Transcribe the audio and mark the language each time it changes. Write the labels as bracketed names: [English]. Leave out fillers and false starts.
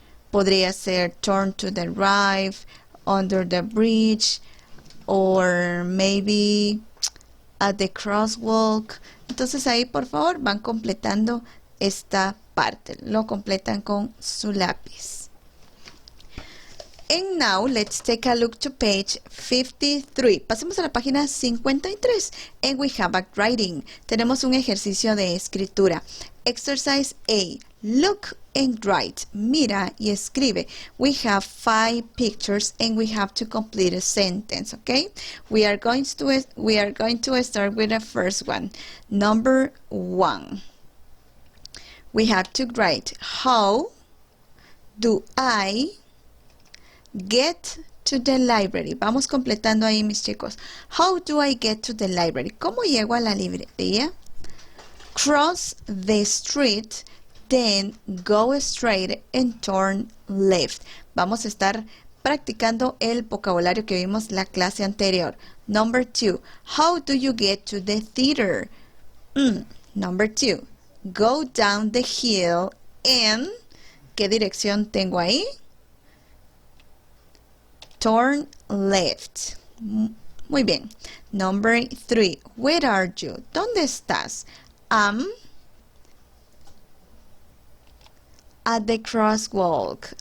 [Spanish] Podría ser [English] turn to the right, under the bridge, or maybe at the crosswalk. [Spanish] Entonces ahí por favor van completando esta parte. Lo completan con su lápiz. [English] And now let's take a look to page 53. [Spanish] Pasemos a la página 53. [English] And we have a writing. [Spanish] Tenemos un ejercicio de escritura. [English] Exercise A. Look and write. [Spanish] Mira y escribe. [English] We have 5 pictures and we have to complete a sentence, okay? We are going to start with the first one. Number 1. We have to write, how do I get to the library? [Spanish] Vamos completando ahí, mis chicos. [English] How do I get to the library? [Spanish] ¿Cómo llego a la librería? [English] Cross the street, then go straight and turn left. [Spanish] Vamos a estar practicando el vocabulario que vimos la clase anterior. [English] Number 2. How do you get to the theater? Number 2. Go down the hill and... [Spanish] ¿Qué dirección tengo ahí? [English] Turn left. [Spanish] Muy bien. [English] Number 3. Where are you? [Spanish] ¿Dónde estás? [English] I'm at the crosswalk.